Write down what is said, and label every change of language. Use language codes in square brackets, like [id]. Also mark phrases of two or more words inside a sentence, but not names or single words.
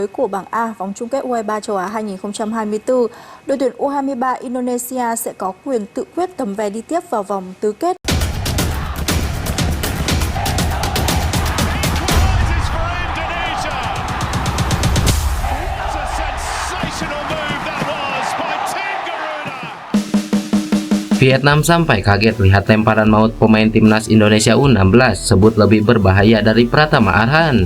[vi] của bảng A vòng chung kết U23 châu Á 2024, đội tuyển U23 Indonesia sẽ có quyền tự quyết tấm vé đi tiếp vào vòng tứ kết. [id] Vietnam sampai kaget lihat lemparan maut pemain timnas Indonesia U16 sebut lebih berbahaya dari Pratama Arhan.